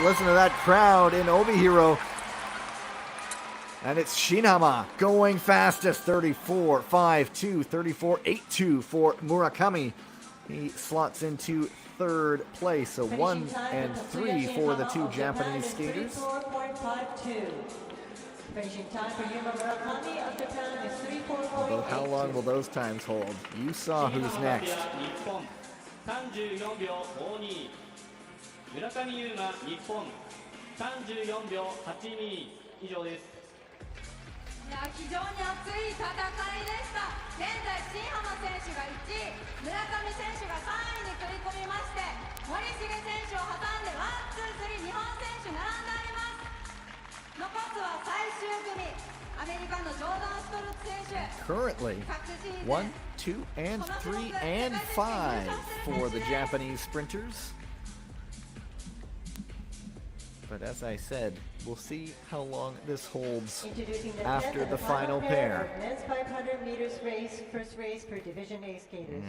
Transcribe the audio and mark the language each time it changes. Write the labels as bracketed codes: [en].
[en] Listen to that crowd in Obihiro. And it's Shinama going fastest, 34.52, 34.82 for Murakami. He slots into third place, so 1 and 3 for the two Japanese skaters. 34.52. Finishing time for Yuma Murakami of Japan is 34.82. Although how long will those times hold? You saw who's next. [ja] 34秒52村上優馬日本34秒82以上です。いや非常に熱い戦いでした。現在新浜選手が1位、村上選手が3位に繰り込みまして、森重選手を挟んで1、2、3日本選手並んであります。残すは最終組、アメリカのジョーダン・ストルツ選手。 [en] Currently, 1, 2, and 3, and 5 for the Japanese sprinters. But as I said, we'll see how long this holds after the final pair. Men's 500 meters race, first race for Division A skaters.